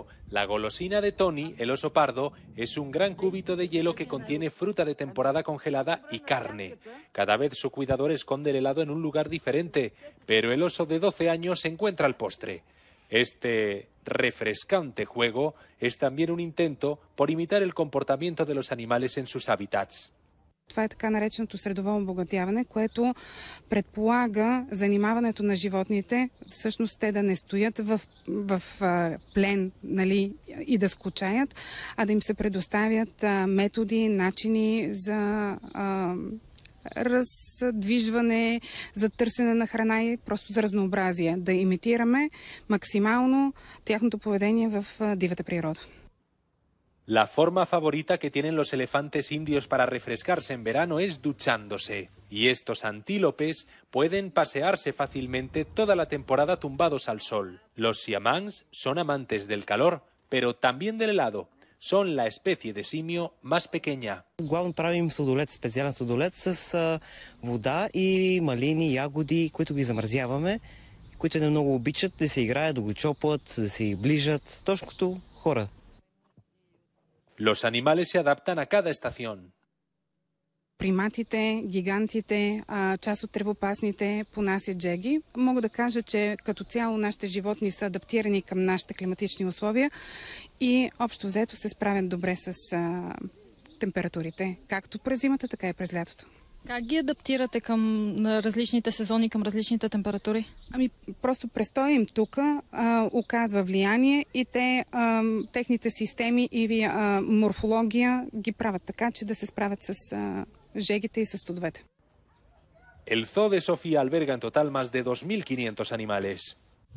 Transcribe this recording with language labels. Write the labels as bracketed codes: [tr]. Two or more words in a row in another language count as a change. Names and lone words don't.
[es] La golosina de Tony, el oso pardo, es un gran cúbito de hielo que contiene fruta de temporada congelada y carne. Cada vez su cuidador esconde el helado en un lugar diferente, pero el oso de 12 años encuentra el postre. Este refrescante juego es también un intento por imitar el comportamiento de los animales en sus hábitats. [bg] Това е така нареченото средоволно обогатяване, което предполага занимаването на животните, всъщност те да не стоят в плен, нали, и да скучаят, а да им се предоставят методи, начини за раздвижване, за търсене на храна и просто за разнообразие. Да имитираме максимално тяхното поведение в дивата природа. [es] La forma favorita que tienen los elefantes indios para refrescarse en verano es duchándose. Y estos antílopes pueden pasearse fácilmente toda la temporada tumbados al sol. Los siamangs son amantes del calor, pero también del helado. Son la especie de simio más pequeña. [bg] Главно правим сладолед, специален сладолед с вода и малини, ягоди, които ги замразяваме, които не много обичат да се играят, да го чопат, да се ближат, точно като хора. [es] Los animales se adaptan a cada estación. [bg] Приматите, гигантите, част от тревопасните понасят джеги. Мога да кажа, че като цяло нашите животни са адаптирани към нашите климатични условия и общо взето се справят добре с температурите, както през зимата, така и през лятото. Как ги адаптирате към различните сезони, към различните температури? Ами, просто престоя им тук оказва влияние и техните системи и морфология ги правят така, че да се справят с жегите и с студовете. [es] El zoo de Sofía alberga en total más de 2.500 animales.